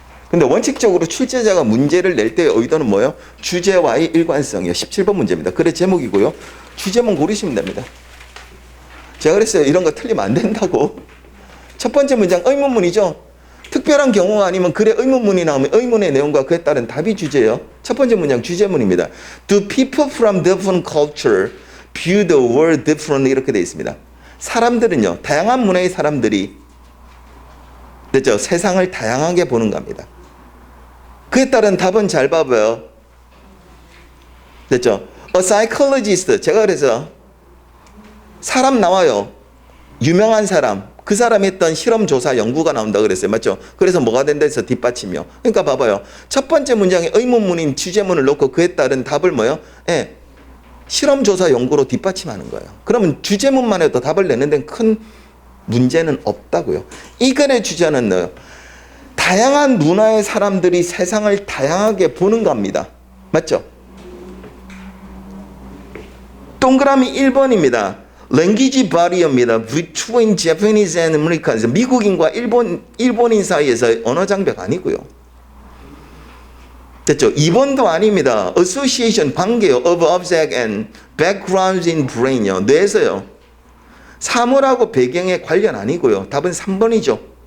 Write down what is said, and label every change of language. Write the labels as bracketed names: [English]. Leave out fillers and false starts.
[Korean] 근데 원칙적으로 출제자가 문제를 낼 때의 의도는 뭐예요? 주제와의 일관성이요. 17번 문제입니다. 글의 제목이고요. 주제만 고르시면 됩니다. 제가 그랬어요. 이런 거 틀리면 안 된다고. 첫 번째 문장 의문문이죠. 특별한 경우 아니면 글에 의문문이 나오면 의문의 내용과 그에 따른 답이 주제예요. 첫 번째 문장 주제문입니다. [English] Do people from different culture view the world differently? [Korean] 이렇게 되어 있습니다. 사람들은요. 다양한 문화의 사람들이 됐죠? 세상을 다양하게 보는 겁니다. 그에 따른 답은 잘 봐봐요. 됐죠? [English] A psychologist. [Korean] 제가 그래서 사람 나와요. 유명한 사람. 그 사람이 했던 실험조사 연구가 나온다 그랬어요. 맞죠? 그래서 뭐가 된다 해서 뒷받침이요. 그러니까 봐봐요. 첫 번째 문장에 의문문인 주제문을 놓고 그에 따른 답을 뭐요? 예. 실험조사 연구로 뒷받침하는 거예요. 그러면 주제문만 해도 답을 내는 데는 큰 문제는 없다고요. 이 글의 주제는 뭐요? 다양한 문화의 사람들이 세상을 다양하게 보는 겁니다. 맞죠? 동그라미 1번입니다. [English] Language barrier [Korean] 입니다. [English] Between Japanese and Americans. [Korean] 미국인과 일본인 사이에서 언어 장벽 아니고요. 됐죠? 2번도 아닙니다. Association, 관계요. [English] Of object and backgrounds in brain요. [Korean] 뇌에서요. 사물하고 배경의 관련 아니고요. 답은 3번이죠.